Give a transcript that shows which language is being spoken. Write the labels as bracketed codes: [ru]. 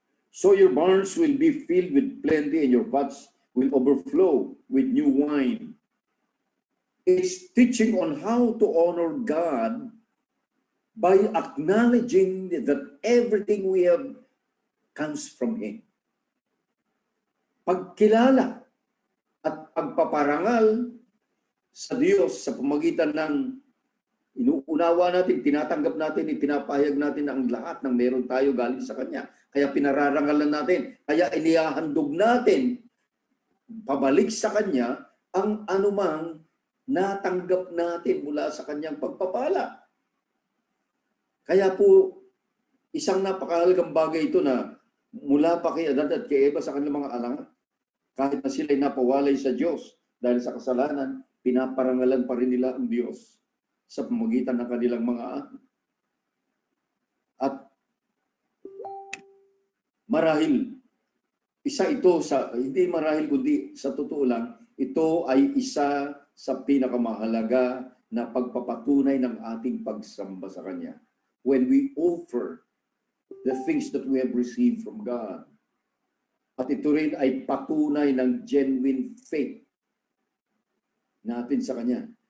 [en] So your barns will be filled with plenty and your vats will overflow with new wine. It's teaching on how to honor God by acknowledging that everything we have comes from Him. [tl] Pagkilala at pagpaparangal sa Diyos sa pamagitan ng inuunawa natin, tinatanggap natin, ipinapahayag natin ang lahat ng meron tayo galing sa Kanya. Kaya pinararangalan natin, kaya inihahandog natin pabalik sa Kanya ang anumang natanggap natin mula sa Kanyang pagpapala. Kaya po, isang napakahalagang bagay ito na mula pa kay Adan at kay Eva sa kanilang mga anak, kahit na sila'y napawalay sa Diyos dahil sa kasalanan, pinaparangalan pa rin nila ang Diyos sa pamagitan ng kanilang mga anak. At marahil, isa ito sa, hindi marahil kundi sa totoo lang, ito ay isa sa pinakamahalaga na pagpapatunay ng ating pagsamba sa Kanya. [en] When we offer the things that we have received from God. [tl] At ito rin ay patunay ng [en] genuine faith [tl] natin sa Kanya.